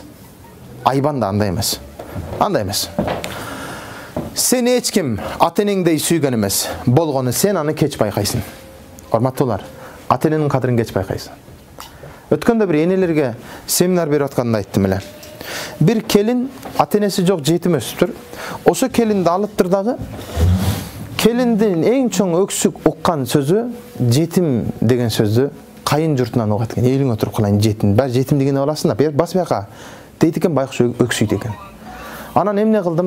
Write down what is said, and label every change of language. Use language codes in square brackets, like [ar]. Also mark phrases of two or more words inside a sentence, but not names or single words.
[ky] Айбан да андай эмес. Андай эмес. Сени эч ким ата-энеңдей сүйгөн эмес. Болгону сен аны кеч байкайсың. Урматтуулар, ата-эненин кадырын кеч байкайсың. Өткөндө бир энелерге семинар берип атканды айттым эле. Бир келин ата-энеси жок жетим өсүптүр. Ошо келинди алыптыр дагы. Келиндин эң чоң өксүк уккан сөзү жетим деген сөздү кайын журтунан угат экен. Элиң отуруп калайын жетим. Баары жетим дегенди аласың да, бас бияка дейт экен, байкуш өксүйт экен. Анан эмне кылдым?